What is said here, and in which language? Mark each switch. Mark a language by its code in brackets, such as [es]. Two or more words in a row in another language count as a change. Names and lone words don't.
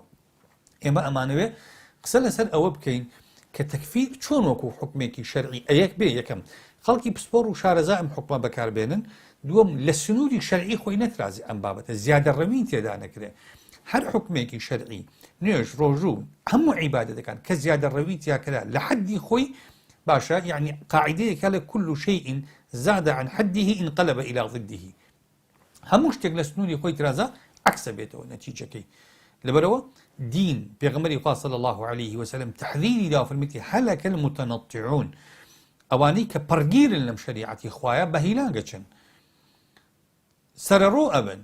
[ckb] ئێمە ئەمانەوێ قسە لەسەر ئەوە بکەین کە تەکفیر چۆن وەکو حکمێکی شەرعی ئەیەک بێ، یەکەم خەڵکی پسپۆڕ و شارەزا ئەم حکمە بەکاربێنن، دووەم لە سنووری شەرعی خۆی نەترازی ئەم بابەتە، زیادە ڕەوی تێدا نەکرێ. هەر حکمێکی شەرعی نوێژ ڕۆژوو هەموو عیبادەتەکان کە زیادە ڕەوی تیاکرا لە حەدی خۆی باشە، یعنی قاعدەیەکە لە [ar] كل شيء زاد عن حده انقلب إلى ضده. [ckb] هەموو شتێک لە سنووری خۆی ترازا عکسە بێتەوە نەتیجەکەی. لەبەرەوە دین پێغەمبەری خوا [ar] صلی الله عليه وسلم [ckb] تحذیری دا فەرمیتی [ar] هەلەکە المتنطعون، [ckb] ئەوانەی کە پەرگیرن لەم شەریعەتی خوایە بە هیلاگەچن سەرەڕۆ ئەبن.